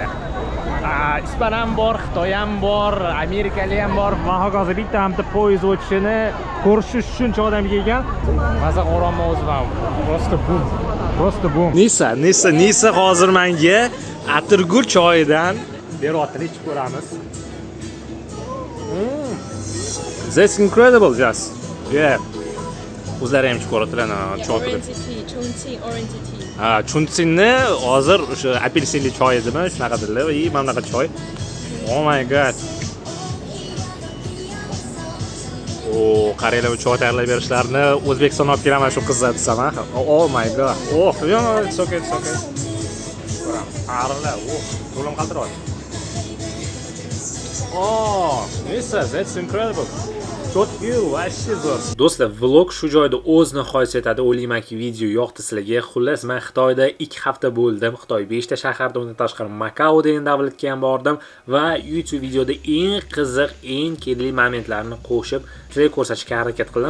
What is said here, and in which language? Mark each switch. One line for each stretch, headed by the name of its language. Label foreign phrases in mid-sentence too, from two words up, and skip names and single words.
Uzbek: Ispan ham bor, Xitoy ham bor, Amerikalik ham bor. Men hozir bitta hamda poyezd o'tishini ko'rish shuncha odam kelgan. Maza qo'rama o'zim ham. Просто bum. Nisa hozir menga atirgul choyidan beryapti, ichib ko'ramiz.
English: That's incredible, just. Yeah.
Uzbek: O'zlari ham ichib ko'radilar, choy.
English: Chongqing orange tea.
Uzbek: Chongqingni hozir o'sha apelsinli choy edimi, shunaqadirlar. Mana bunaqa choy.
English: Oh my god.
Uzbek: Qaranglar, choy tayyorlab berishlarini O'zbekistonga olib kelaman shu qizni desam,
English: oh my god. It's okay.
Uzbek: Qaranglar, qo'lim qaltiryapti.
English: That's incredible.
Uzbek: Do'stlar, vlog shu joyda o'z nihoyasiga yetadi. O'ylaymanki, video yoqdi sizlarga. Xullas, men Xitoyda 2 hafta bo'ldim. Xitoy 5 ta shaharda, undan tashqari Makao degan davlatga ham bordim va YouTube videoda eng qiziq, eng kerakli momentlarni qo'shib sizlarga ko'rsatishga harakat qildim.